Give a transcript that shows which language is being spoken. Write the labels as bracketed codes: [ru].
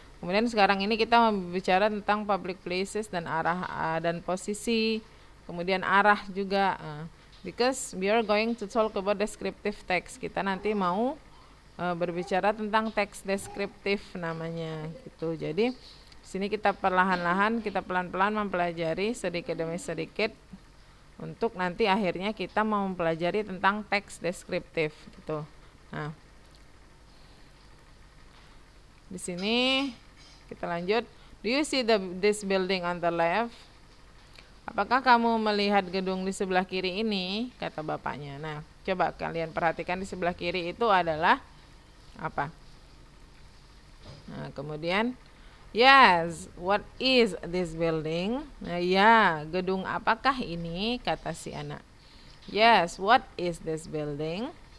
[id] Kemudian sekarang ini kita berbicara tentang public places dan arah dan posisi, kemudian arah juga. [en] Because we are going to talk about descriptive text. [id] Kita nanti mau berbicara tentang teks deskriptif namanya gitu. Jadi sini kita perlahan-lahan, kita pelan-pelan mempelajari sedikit demi sedikit untuk nanti akhirnya kita mau mempelajari tentang teks deskriptif gitu. Nah, di sini kita lanjut. [en] Do you see this building on the left? [id] Apakah kamu melihat gedung di sebelah kiri ini? Kata bapaknya. Nah, coba kalian perhatikan di sebelah kiri itu adalah apa? Nah, kemudian, [en] yes, what is this building? [id] Nah, ya, gedung apakah ini? Kata si anak. [en] Yes, what is this building?